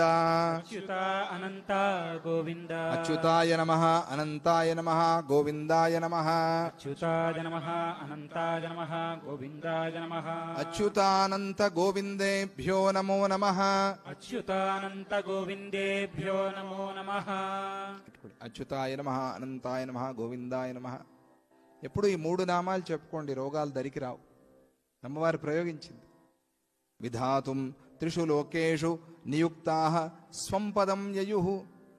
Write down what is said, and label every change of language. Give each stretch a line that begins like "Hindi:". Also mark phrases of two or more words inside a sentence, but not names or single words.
Sanskrit: ಅಚ್ಯುತ ಅನಂತ ಗೋವಿಂದ. ಅಚ್ಯುತಾಯ ನಮಃ ಅನಂತಾಯ ನಮಃ ಗೋವಿಂದಾಯ ನಮಃ. ಅಚ್ಯುತಾಯ ನಮಃ ಅನಂತಾಯ ನಮಃ ಗೋವಿಂದಾಯ ನಮಃ. ಅಚ್ಯುತಾನಂತ ಗೋವಿಂದೇಭ್ಯೋ ನಮೋ ನಮಃ. ಅಚ್ಯುತಾನಂತ ಗೋವಿಂದೇಭ್ಯೋ ನಮೋ ನಮಃ. అచ్యుతాయ నమః అనంతాయ నమః గోవిందాయ నమః.
Telugu: ఎప్పుడు ఈ మూడు నామాలు చెప్పుకోండి, రోగాలు దరికి రావు. అమ్మవారు ప్రయోగించింది.
Sanskrit: విధాతుం త్రిషు లోకేషు నియుక్తాః స్వం పదం యయుః.